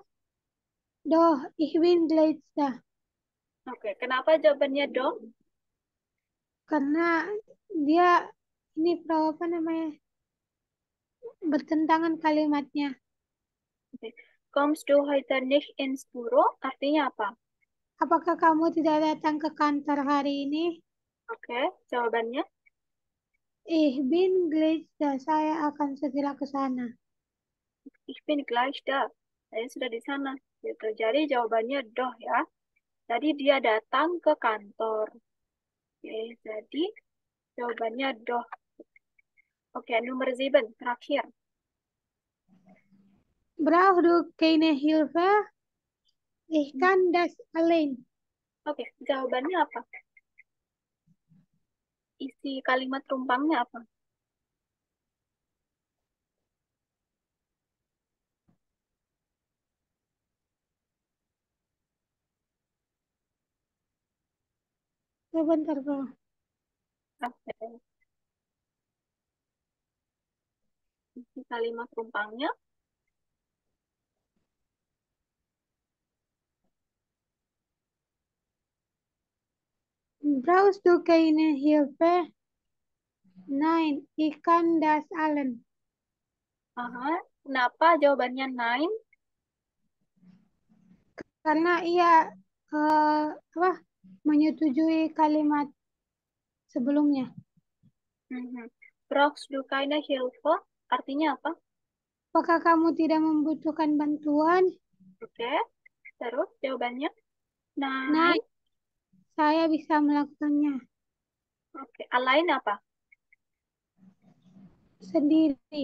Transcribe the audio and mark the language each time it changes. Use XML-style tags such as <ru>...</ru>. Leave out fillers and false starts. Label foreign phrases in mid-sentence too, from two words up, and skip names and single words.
<de>Doch, ich bin gleich da.</de> <id>Oke, kenapa jawabannya dong? Karena dia ini Frau apa namanya? Bertentangan kalimatnya. Oke.</id> <de>Kommst du heute nicht ins Büro?</de> <id>Artinya apa? Apakah kamu tidak datang ke kantor hari ini? Oke, jawabannya.</id> <de>Ich bin gleich da.</de> <id>Saya akan segera ke sana.</id> <de>Ich bin gleich da.</de> <id>Saya sudah di sana. Gitu. Jadi jawabannya doh ya. Jadi dia datang ke kantor. Oke, jadi jawabannya doh. Oke, nomor 7, terakhir.</id> <de>Brauchst du keine Hilfe? Ich kann das allein.</de> <id>Oke, jawabannya apa? Isi kalimat rumpangnya apa? Sebentar, Frau. Oke. Isi kalimat rumpangnya.</id> <de>Brauchst du keine Hilfe? Nein, ich kann das allein.</de> <id>Aha. Kenapa jawabannya 9? Karena ia apa menyetujui kalimat sebelumnya.</id> <de>Brauchst du keine Hilfe?</de> <id>Artinya apa? Apakah kamu tidak membutuhkan bantuan? Oke. Terus jawabannya Nah, 9. saya bisa melakukannya Oke. Alain apa? sendiri.</id>